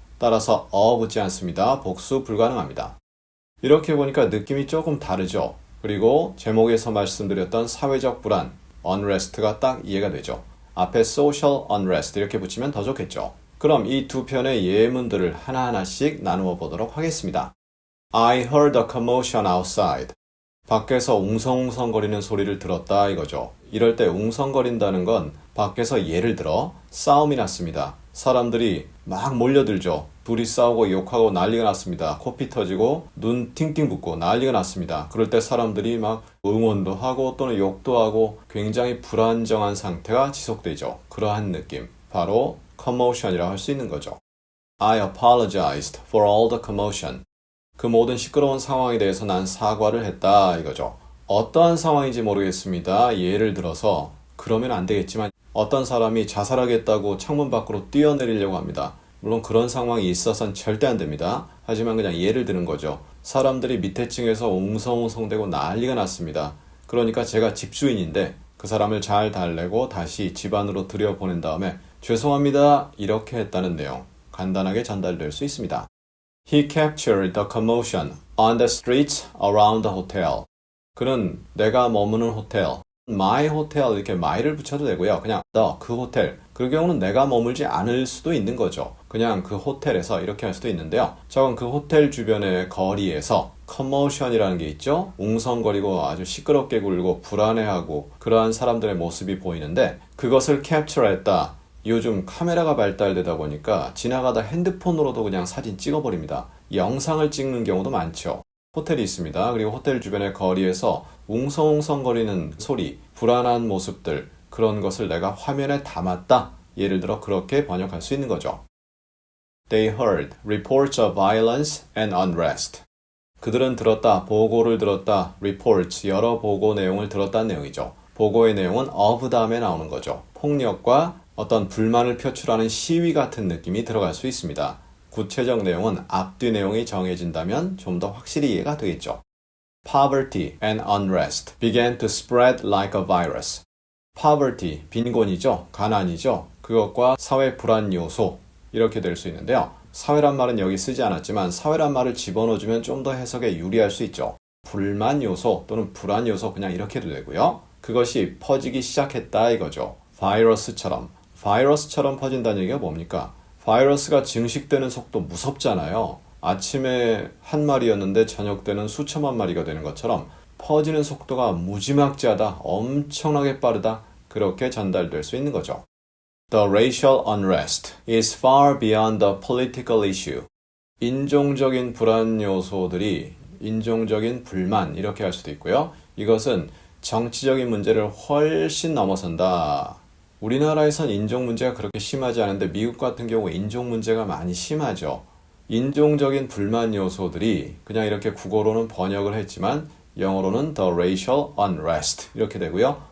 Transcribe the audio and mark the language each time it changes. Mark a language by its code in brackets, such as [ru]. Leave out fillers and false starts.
[ko] 따라서 붙지 않습니다. 복수 불가능합니다. 이렇게 보니까 느낌이 조금 다르죠. 그리고 제목에서 말씀드렸던 사회적 불안, unrest가 딱 이해가 되죠. 앞에 social unrest 이렇게 붙이면 더 좋겠죠. 그럼 이 두 편의 예문들을 하나하나씩 나누어 보도록 하겠습니다. [en] I heard a commotion outside. [ko] 밖에서 웅성웅성거리는 소리를 들었다 이거죠. 이럴 때 웅성거린다는 건 밖에서 예를 들어 싸움이 났습니다. 사람들이 막 몰려들죠. 둘이 싸우고 욕하고 난리가 났습니다. 코피 터지고 눈 팅팅 붓고 난리가 났습니다. 그럴 때 사람들이 막 응원도 하고 또는 욕도 하고 굉장히 불안정한 상태가 지속되죠. 그러한 느낌. 바로 commotion이라고 할 수 있는 거죠. [en] I apologized for all the commotion. [ko] 그 모든 시끄러운 상황에 대해서 난 사과를 했다 이거죠. 어떠한 상황인지 모르겠습니다. 예를 들어서 그러면 안 되겠지만 어떤 사람이 자살하겠다고 창문 밖으로 뛰어내리려고 합니다. 물론 그런 상황이 있어서는 절대 안 됩니다. 하지만 그냥 예를 드는 거죠. 사람들이 밑에 층에서 웅성웅성대고 난리가 났습니다. 그러니까 제가 집주인인데 그 사람을 잘 달래고 다시 집 안으로 들여보낸 다음에 죄송합니다 이렇게 했다는 내용 간단하게 전달될 수 있습니다. [en] He captured the commotion on the streets around the hotel. [ko] 그는 내가 머무는 호텔, [en] my hotel [ko] 이렇게 my를 붙여도 되고요. 그냥 그 호텔. 그 경우는 내가 머물지 않을 수도 있는 거죠. 그냥 그 호텔에서 이렇게 할 수도 있는데요. 저건 그 호텔 주변의 거리에서 commotion이라는 게 있죠. 웅성거리고 아주 시끄럽게 굴고 불안해하고 그러한 사람들의 모습이 보이는데 그것을 capture했다. 요즘 카메라가 발달되다 보니까 지나가다 핸드폰으로도 그냥 사진 찍어버립니다. 영상을 찍는 경우도 많죠. 호텔이 있습니다. 그리고 호텔 주변의 거리에서 웅성웅성거리는 소리, 불안한 모습들 그런 것을 내가 화면에 담았다. 예를 들어 그렇게 번역할 수 있는 거죠. [en] They heard reports of violence and unrest. [ko] 그들은 들었다, 보고를 들었다, reports, 여러 보고 내용을 들었다는 내용이죠. 보고의 내용은 of 다음에 나오는 거죠. 폭력과 어떤 불만을 표출하는 시위 같은 느낌이 들어갈 수 있습니다. 구체적 내용은 앞뒤 내용이 정해진다면 좀 더 확실히 이해가 되겠죠. [en] Poverty and unrest began to spread like a virus. [ko] Poverty, 빈곤이죠. 가난이죠. 그것과 사회 불안 요소 이렇게 될 수 있는데요. 사회란 말은 여기 쓰지 않았지만 사회란 말을 집어넣어주면 좀 더 해석에 유리할 수 있죠. 불만 요소 또는 불안 요소 그냥 이렇게 해도 되고요. 그것이 퍼지기 시작했다 이거죠. 바이러스처럼 퍼진다는 얘기가 뭡니까? 바이러스가 증식되는 속도 무섭잖아요. 아침에 한 마리였는데 저녁 때는 수천만 마리가 되는 것처럼 퍼지는 속도가 무지막지하다, 엄청나게 빠르다, 그렇게 전달될 수 있는 거죠. [en] The racial unrest is far beyond the political issue. [ko] 인종적인 불안 요소들이 인종적인 불만 이렇게 할 수도 있고요. 이것은 정치적인 문제를 훨씬 넘어선다. 우리나라에선 인종 문제가 그렇게 심하지 않은데 미국 같은 경우 인종 문제가 많이 심하죠. 인종적인 불만 요소들이 그냥 이렇게 국어로는 번역을 했지만 영어로는 [en] the racial unrest [ko] 이렇게 되고요.